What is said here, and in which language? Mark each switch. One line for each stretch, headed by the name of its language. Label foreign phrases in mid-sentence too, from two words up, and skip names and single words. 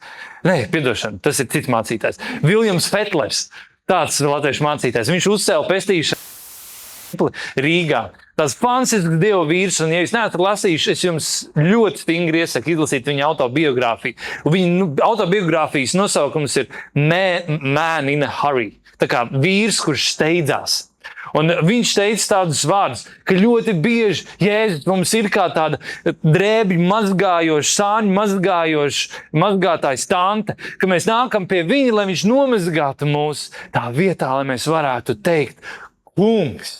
Latvian: Nē, piedošana, tas ir cits mācītājs. Viljams Fetlers, tāds latviešu mācītājs. Viņš uzcēla pestīšanu Rīgā. Tāds fantastisks Dieva vīrs, un ja jūs neesat lasījuši, es jums ļoti stingri iesaku izlasīt viņa autobiogrāfiju. Viņa autobiogrāfijas nosaukums ir
English: Man in a Hurry.
Latvian: Tā kā vīrs, kurš steidzās. Un viņš teica tādus vārdus, ka ļoti bieži Jēzus mums ir kā tāda drēbļu mazgājoša, sāņu mazgātājs tante, ka mēs nākam pie viņa, lai viņš nomazgātu mūs tā vietā, lai mēs varētu teikt, kungs.